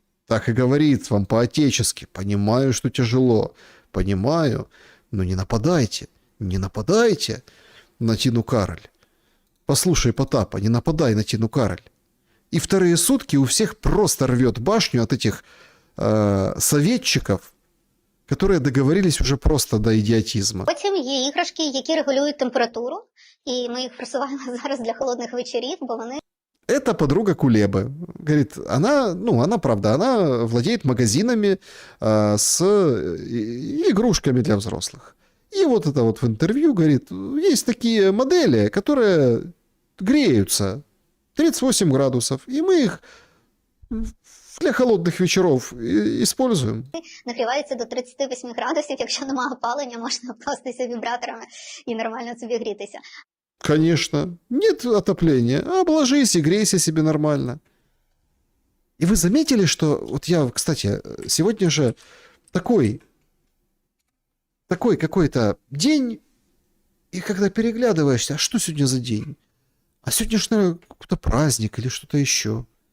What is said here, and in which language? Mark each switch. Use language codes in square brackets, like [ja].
[ru] Так и говорит вам по-отечески. Понимаю, что тяжело. Понимаю. Но не нападайте. Не нападайте на Тину Кароль. Послушай Потапа, не нападай на Тину Кароль. И вторые сутки у всех просто рвет башню от этих советчиков, которые договорились уже просто до идіотизму. [uk] Потім є іграшки, які регулюють температуру, і ми їх просуваємо зараз для холодних вечорів, бо вони... [ru] Это подруга Кулебы. Говорит, она правда, она владеет магазинами с игрушками для взрослых. И вот это вот в интервью говорит, есть такие модели, которые греются 38 градусов, и мы их для холодных вечеров используем. [uk] Нагрівається до 38 градусів, якщо немає опалення, можна обкластися вібраторами і нормально собі грітися. [ru] Конечно. Нет отопления. Обложись и грейся себе нормально. И вы заметили, что... Вот я, кстати, сегодня же такой какой-то день И когда переглядываешься, а что сегодня за день? А сегодня же, наверное, какой-то праздник или что-то еще.